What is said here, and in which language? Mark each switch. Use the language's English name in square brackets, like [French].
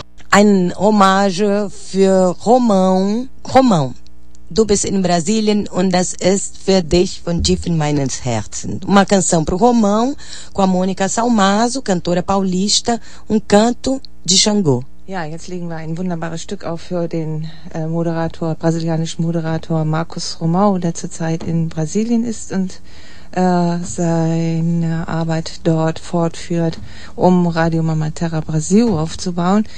[German] Ein Hommage für Romão, du bist in Brasilien und das ist für dich von tief in meinem Herzen. [Portuguese] Uma canção para o Romão, com a Mônica Salmaso, cantora paulista, um canto de Xangô. [German] Ja, jetzt legen wir ein wunderbares Stück auf für den Moderator, brasilianischen Moderator Marcos Romão, der zurzeit in Brasilien ist und seine Arbeit dort fortführt, um Radio Mama Terra Brasil aufzubauen.